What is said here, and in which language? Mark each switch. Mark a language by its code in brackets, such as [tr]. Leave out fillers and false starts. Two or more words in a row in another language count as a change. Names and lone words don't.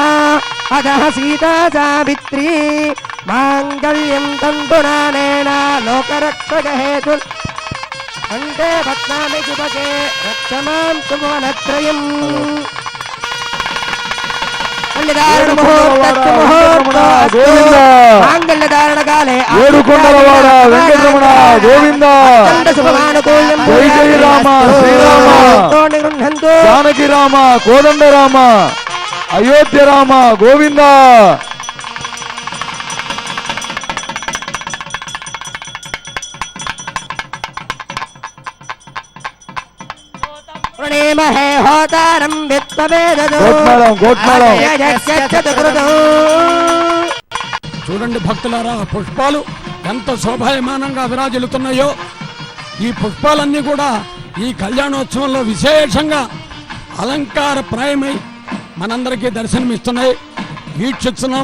[sa] अतः सीता सावित्री माङ्गल्यं तन्तुनानेन लोकरक्षकहेतु कण्ठे भक्तामि सुभगे रक्षमां सुभुवनत्रयम् माङ्गल्यधारणकाले [te] ఏడుకొండలవాడ వెంకటరమణ గోవింద [sa] शुभमानुकूल्यं [te] జై జై రామ శ్రీరామ [sa] निगृह्णन्तु [te] జానకి రామ కోదండ రామ అయోధ్య రామ గోవింద [sa] प्रणेमहे होतारं वित्तवेदो [te] గోట్మేళం చూడండి భక్తులారా, పుష్పాలు ఎంత శోభాయమానంగా విరాజిల్లుతున్నాయో. ఈ పుష్పాలన్నీ కూడా ఈ కళ్యాణోత్సవంలో విశేషంగా అలంకారప్రాయమై మనందరికీ దర్శనమిస్తున్నాయి, వీక్షిస్తున్నాం.